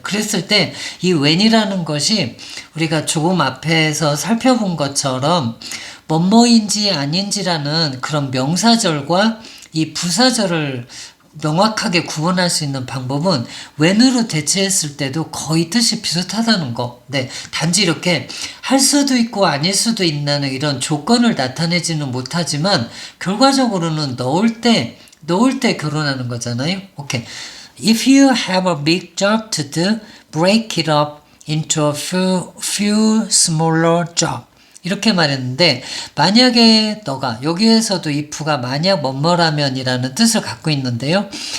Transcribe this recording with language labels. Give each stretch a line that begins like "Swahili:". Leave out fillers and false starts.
Korean: 그랬을 때 이 when이라는 것이 우리가 조금 앞에서 살펴본 것처럼 뭐뭐인지 아닌지라는 그런 명사절과 이 부사절을 명확하게 구분할 수 있는 방법은 when으로 대체했을 때도 거의 뜻이 비슷하다는 거. 네, 단지 이렇게 할 수도 있고 아닐 수도 있는 이런 조건을 나타내지는 못하지만 결과적으로는 넣을 때 결혼하는 거잖아요. 오케이.
English: If you have a big job to do, break it up into a few smaller jobs.
Korean: 이렇게 말했는데 만약에 너가 여기에서도 if가 만약 뭐뭐라면이라는 뜻을 갖고 있는데요.